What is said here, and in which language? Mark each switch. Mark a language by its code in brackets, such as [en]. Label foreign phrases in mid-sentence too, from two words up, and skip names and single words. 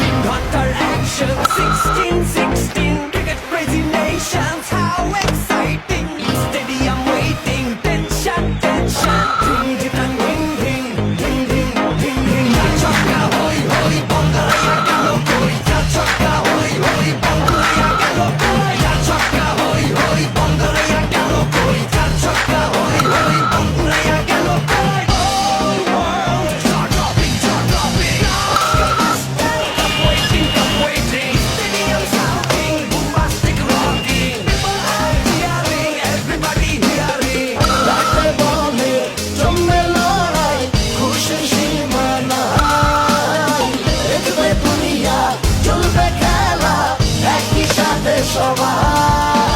[en] Hunter action, 16, cricket crazy nations, how exciting! Stadium waiting, tension, ding ding ding ding ding ding ding ding. Ya chocka hoi hoi, Bongaraya gelo koi. Ya chocka hoi hoi, Bongaraya gelo koi. Ya chocka hoi hoi, Bongaraya gelo koi. Ya chocka hoi hoi, Bongaraya gelo koi. All world jaw dropping, jaw dropping. Stop waiting, stadium shouting, bombastic rocking. People are cheering, everybody hearing. [bn] রাতে বলে জমে লড়াই খুশির সীমা নাই দেখবে দুনিয়া চলবে খেলা একই সাথে সবাই